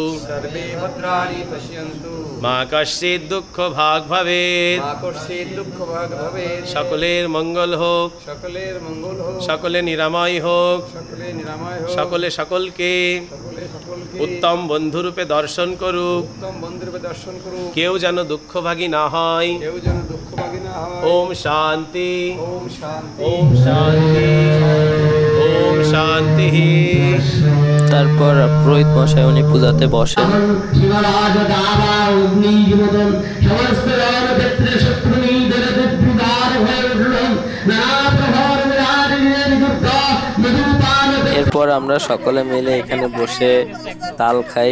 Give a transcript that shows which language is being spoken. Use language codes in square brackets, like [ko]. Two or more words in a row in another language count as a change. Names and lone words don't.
[sa] मा कश्चित् दुःख भाग भवेत् [bn] সকলের মঙ্গল হোক সকলে নিরাময় হোক সকলে সকলকে উত্তম বন্ধুরূপে দর্শন করুক কেউ যেন দুঃখভাগী না হয় [sa] ओम शांति ओम शांति ओम शांति। [bn] তারপর পুরোহিত মশাই উনি পূজাতে বসেন। এরপর আমরা সকলে মিলে এখানে বসে তাল খাই।